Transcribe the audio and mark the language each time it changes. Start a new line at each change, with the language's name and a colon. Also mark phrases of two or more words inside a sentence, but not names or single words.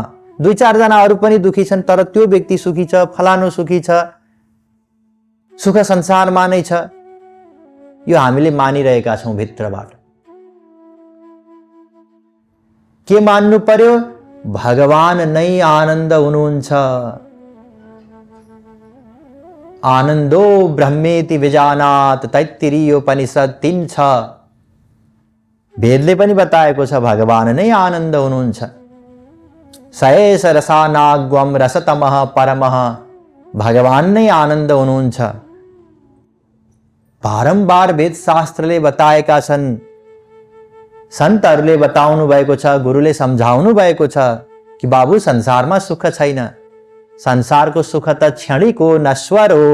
Nepali: दुई चार जना अरू पनि दुखी छन्, तर त्यो व्यक्ति सुखी छ, फलानु सुखी छ, सुख संसारमा नै छ। यो हामीले मानिरहेका छौं भित्रबाट। के मान्नु पर्यो? भगवान नै आनन्द हुनुहुन्छ।
Sanskrit: आनन्दो ब्रह्मेति विजानात्
Nepali: तैत्तिरीयोपनिषद 3:6 वेदले पनि बताएको छ भगवान नै आनन्द हुनुहुन्छ।
Sanskrit: सएष रसानाग्वम रसतमः परमः,
Nepali: भगवान नै आनन्द हुनुहुन्छ। बारम्बार वेद शास्त्रले बताएका छन्, सन्तहरूले बताउनु भएको छ, गुरुले सम्झाउनु भएको छ कि बाबु संसारमा सुख छैन, संसारको सुख त क्षणिक हो, नश्वर हो।